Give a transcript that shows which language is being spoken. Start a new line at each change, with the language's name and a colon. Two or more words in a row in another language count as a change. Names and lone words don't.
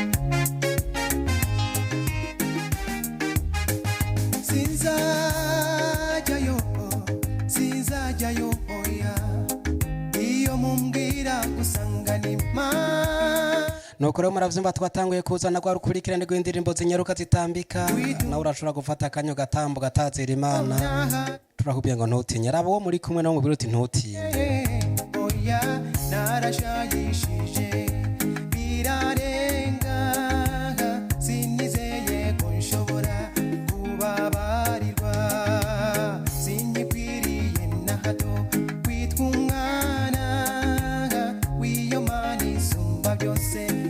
Rundi: sinzajyayo oya iyo mumbwira gusanganima nuko rero muravyumva twatanguye kuzana kwa rukurikirane rw'indirimbo zinyaruka zitambika nawe urashobora gufata akanyo gatambo gatazira imana turakubwiye ngo ntutinye raba uwo muri kumwe nawe mubwira uti ntutinye oya narashayishije birarenga sinizeye ko nshobora kubabarirwa sinyikwiriye na hato kwitwa umwana w'iyo mana isumba byose